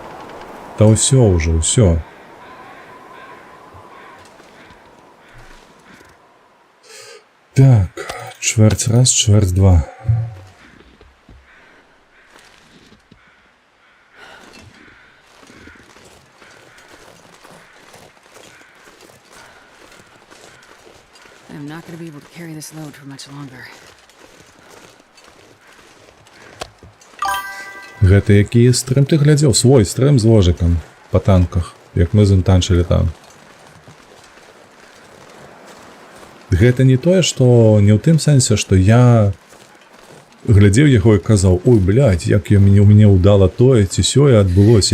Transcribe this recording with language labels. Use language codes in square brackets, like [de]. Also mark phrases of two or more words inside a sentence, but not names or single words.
[be] Та ўсё ўжо, ўсё. Так, чверть раз, чверть два. [en] I'm not going to be able to carry this load for much longer. [be] Гэта які стрым ты глядзеў? Свой стрым з ложикам па танках, як мы з ім танчылі там. Гэта не тое, што не ў тым сэнсе, што я глядзеў яго і казаў: ой, блядь, як у мяне ўдала тое ці сёе адбылося.